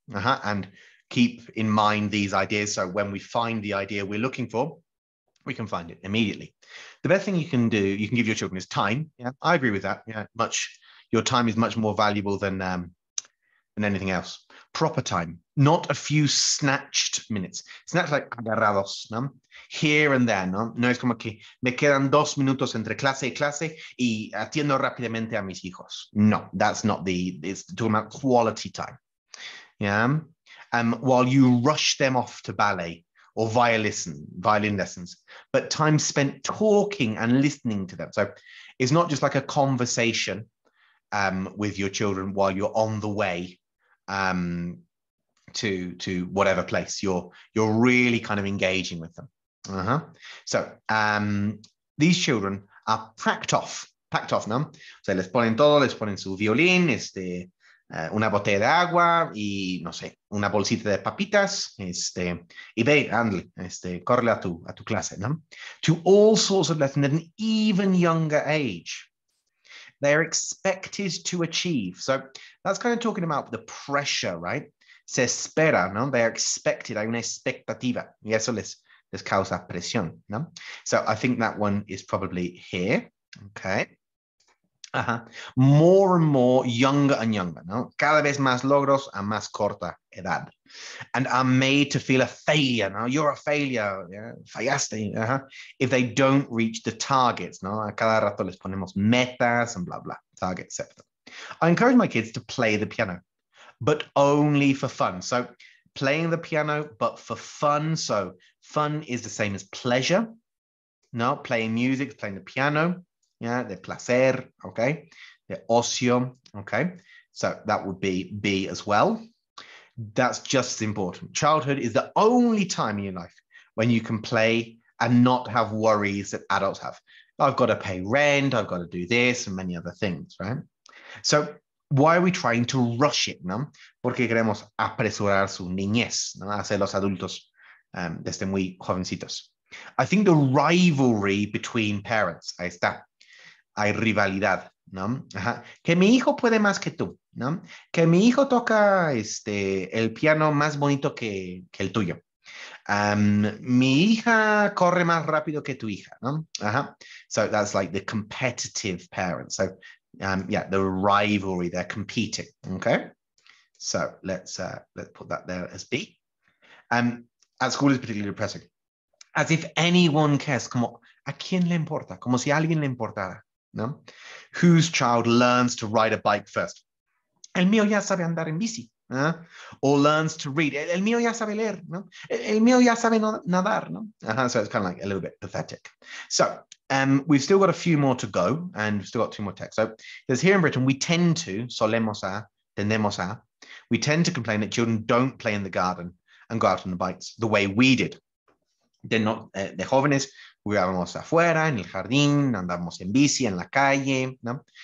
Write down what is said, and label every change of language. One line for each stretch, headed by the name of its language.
English: And keep in mind these ideas. So when we find the idea we're looking for, we can find it immediately. The best thing you can do, you can give your children is time. Yeah, I agree with that. Yeah, your time is much more valuable than anything else. Proper time, not a few snatched minutes. Snatched like agarrados, ¿no? Here and there, ¿no?
Spanish: No es como que me quedan 2 minutos entre clase y clase y atiendo rápidamente a mis hijos.
English: No, that's not it's talking about quality time. Yeah. While you rush them off to ballet or violin lessons, but time spent talking and listening to them. So it's not just like a conversation with your children while you're on the way to whatever place. You're really kind of engaging with them. So these children are packed off, ¿no?
Spanish: O sea, les ponen todo, les ponen su violín, una botella de agua y, no sé, una bolsita de papitas, y ve, ándale, córrele a tu clase, ¿no?
English: To all sorts of lessons at an even younger age. They're expected to achieve. So that's kind of talking about the pressure, right?
Spanish: Se espera, ¿no?
English: They're expected,
Spanish: hay una expectativa, y eso les causa presión, ¿no?
English: So I think that one is probably here, okay? More and more, younger and younger, ¿no?
Spanish: Cada vez más logros a más corta edad.
English: And are made to feel a failure, ¿no? You're a failure, yeah?
Spanish: Fallaste,
English: if they don't reach the targets, ¿no?
Spanish: A cada rato les ponemos metas
English: and blah, blah, targets, etc. I encourage my kids to play the piano, but only for fun. So playing the piano, but for fun. So fun is the same as pleasure. No, playing music, playing the piano. Yeah,
Spanish: de placer,
English: okay?
Spanish: De ocio,
English: okay? So that would be B as well. That's just as important. Childhood is the only time in your life when you can play and not have worries that adults have. I've got to pay rent, I've got to do this, and many other things, right? So why are we trying to rush it, no?
Spanish: Porque queremos apresurar su niñez, ¿no? Hacer los adultos desde muy jovencitos.
English: I think the rivalry between parents,
Spanish: ahí está. Hay rivalidad, ¿no? Que mi hijo puede más que tú, ¿no? Que mi hijo toca el piano más bonito que el tuyo. Mi hija corre más rápido que tu hija, ¿no?
English: So that's like the competitive parents. So yeah, the rivalry, they're competing, okay? So let's put that there as B. At school is particularly depressing. As if anyone cares,
Spanish: como a quién le importa, como si a alguien le importara, ¿no?
English: Whose child learns to ride a bike first?
Spanish: El mío ya sabe andar en bici.
English: Or learns to read.
Spanish: El mío ya sabe leer, ¿no? El mío ya sabe nadar, ¿no?
English: So it's kind of like a little bit pathetic. So we've still got a few more to go, and we've still got 2 more texts. So there's here in Britain, we tend to,
Spanish: tendemos a,
English: we tend to complain that children don't play in the garden and go out on the bikes the way we did.
Spanish: De jóvenes, jugábamos afuera, en el jardín, andábamos en bici, en la calle, ¿no?